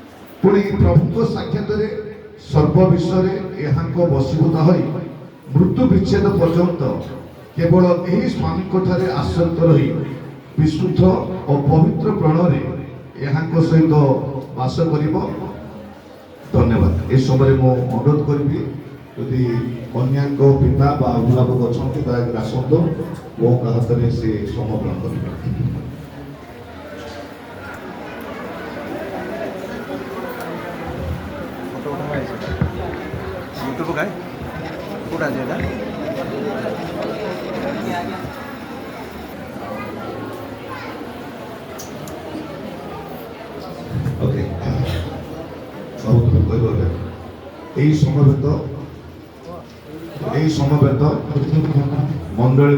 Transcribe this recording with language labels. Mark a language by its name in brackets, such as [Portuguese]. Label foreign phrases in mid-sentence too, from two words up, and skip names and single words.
[Odia] ପୁଣି ପ୍ରଭୁଙ୍କ ସାକ୍ଷାତରେ ସର୍ବ ବିଷୟରେ ଏହାଙ୍କ ବଶୀଭୂତ ହୋଇ ମୃତ୍ୟୁ ବିଚ୍ଛେଦ ପର୍ଯ୍ୟନ୍ତ କେବଳ ଏହି ସ୍ୱାମୀଙ୍କ ଠାରେ ଆଶ୍ରିତ ରହି ବିଶୁଦ୍ଧ ଓ ପବିତ୍ର ପ୍ରାଣରେ ଏହାଙ୍କ ସହିତ ବାସ କରିବ। ଧନ୍ୟବାଦ। ଏ ସମୟରେ ମୁଁ ଅନୁରୋଧ କରିବି ଯଦି କନ୍ୟାଙ୍କ ପିତା ବା ଅଭିଭାବକ ଅଛନ୍ତି ଦୟାକରି ଆସନ୍ତୁ ବୋଉଙ୍କ ହାତରେ ସେ ସମର୍ପଣ କରିବେ। [Marathi] यूट्यूब काय कुठं आहे का [Odia] ଓକେ ଏହି ସମବେତ ମଣ୍ଡଳୀର